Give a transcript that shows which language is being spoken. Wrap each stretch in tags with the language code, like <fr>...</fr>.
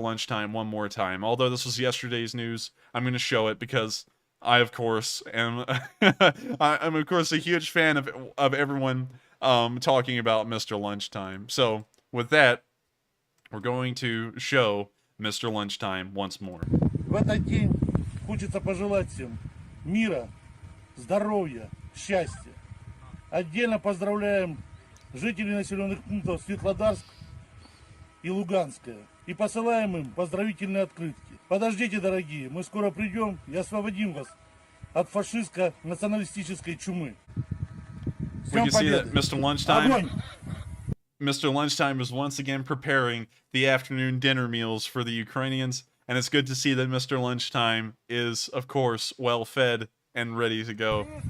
<en>Lunchtime one more time. Although this was yesterday's news, I'm going to show it because I, of course, am I'm of course a huge fan of everyone talking about Mr. Lunchtime. So with that, we're going to show Mr. Lunchtime once more.</en> <ru>В этот день хочется пожелать всем мира, здоровья, счастья. Отдельно поздравляем жителей населенных пунктов Светлодарск и Луганская. И посылаем им поздравительные открытки. Подождите, дорогие, мы скоро придем и освободим вас от фашистско-националистической чумы.</ru> <en>We can see that</en> <ru>Огонь!</ru> <en>Mr. Lunchtime is once again preparing the afternoon dinner meals for the Ukrainians, and it's good to see that Mr. Lunchtime is, of course, well fed and ready to go.</en>